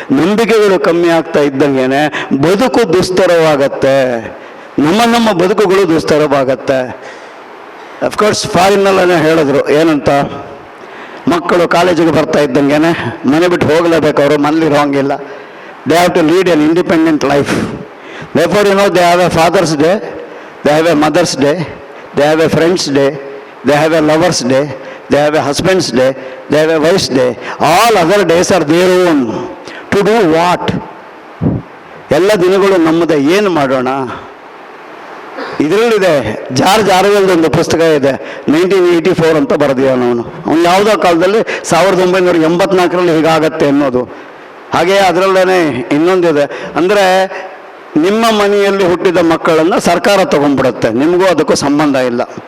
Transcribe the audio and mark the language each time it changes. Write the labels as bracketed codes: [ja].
[kn] ನಂಬಿಕೆಗಳು ಕಮ್ಮಿ ಆಗ್ತಾ ಇದ್ದಂಗೆನೆ ಬದುಕು ದುಸ್ತರವಾಗತ್ತೆ, ನಮ್ಮ ಬದುಕುಗಳು ದುಸ್ತರವಾಗತ್ತೆ. ಅಫ್ಕೋರ್ಸ್ ಫಾರಿನಲ್ಲೇ ಹೇಳಿದ್ರು ಏನಂತ, ಮಕ್ಕಳು ಕಾಲೇಜಿಗೆ ಬರ್ತಾ ಇದ್ದಂಗೆನೆ ಮನೆ ಬಿಟ್ಟು ಹೋಗಲೇಬೇಕು, ಅವರು ಮನೇಲಿರೋ ಹಂಗಿಲ್ಲ. [en] They have to lead an independent life. Therefore, they have a Father's Day, they have a Mother's Day, they have a Friend's Day, they have a Lover's Day, they have a Husband's Day, they have a Wife's Day. All other days are their own. To do what? [kn] ಎಲ್ಲ ದಿನಗಳು ನಮ್ಮದೇ. ಏನು ಮಾಡೋಣ? ಇದರಲ್ಲಿದೆ George ಆರ್ವೆಲ್ದು ಒಂದು ಪುಸ್ತಕ ಇದೆ 1984 ಅಂತ ಬರೆದಿದ್ದಾನೆ ಅವನು ಯಾವುದೋ ಕಾಲದಲ್ಲಿ 1984ರಲ್ಲಿ ಹೀಗಾಗತ್ತೆ ಅನ್ನೋದು. ಹಾಗೆ ಅದರಲ್ಲೇ ಇನ್ನೊಂದಿದೆ, ಅಂದರೆ ನಿಮ್ಮ ಮನೆಯಲ್ಲಿ ಹುಟ್ಟಿದ ಮಕ್ಕಳನ್ನು ಸರ್ಕಾರ ತಗೊಂಡ್ಬಿಡುತ್ತೆ, ನಿಮಗೂ ಅದಕ್ಕೂ ಸಂಬಂಧ ಇಲ್ಲ.